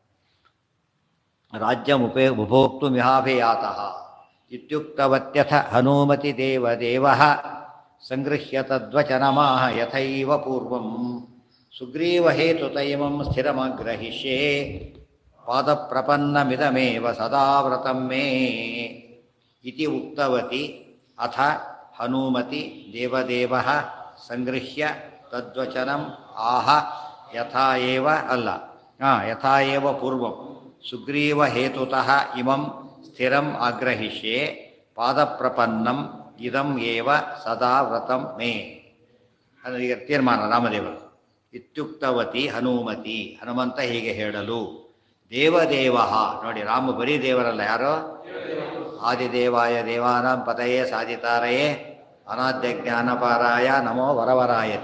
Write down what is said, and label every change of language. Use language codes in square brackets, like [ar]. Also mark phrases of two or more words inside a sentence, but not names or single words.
[sa] ಉಪಭೋಕ್ತು ಮಿಹಾಭಿಯಾತಃ ಇತ್ಯುಕ್ತವತ್ಯಥ ಹನುಮತಿ ದೇವದೇವ ಸಂಗೃಹ್ಯ ತದ್ವಚನಮಾಹ ಯಥೈವ ಪೂರ್ವಂ ಸುಗ್ರೀವ ಹೇತುತೈಮಂ ಸ್ಥಿರಮಗ್ರಹಿಷ್ಯೇ ಪಾದಪ್ರಪನ್ನಮಿದಮೇವ ಸದಾ ವ್ರತಂ ಮೇ ಇತಿ ಉಕ್ತವತಿ ಅಥ ಹನುಮತಿ ದೇವದೇವ ಸಂಗೃಹ್ಯ ತದ್ವಚನಂ ಆಹ ಯಥಾ ಏವ ಅಲ್ಲ ಯಥಾ ಏವ ಪೂರ್ವಂ ಸುಗ್ರೀವ ಹೇತುತಃ ಇಮಂ ಸ್ಥಿರಂ ಆಗ್ರಹಿಷ್ಯೆ ಪಾದಪ್ರಪನ್ನಂ ಇದಂ ಏವ ಸದಾ ವ್ರತಂ ಮೇ. [kn] ಈಗ ತೀರ್ಮಾನ ರಾಮದೇವರು. [sa] ಇತ್ಯುಕ್ತವತಿ ಹನುಮತಿ, [kn] ಹನುಮಂತ ಹೀಗೆ ಹೇಳಲು, [sa] ದೇವದೇವ, [kn] ನೋಡಿ ರಾಮ ಬರೀ ದೇವರಲ್ಲ, ಯಾರೋ [sa] ಆದಿದೇವಾಯ ದೇವಾನಾಂ ಪತಯೇ ಸಾಧಿತಾರಯೇ ಅನಾದ್ಯ ಜ್ಞಾನಪಾರಾಯ ನಮೋ ವರವರಾಯತೆ.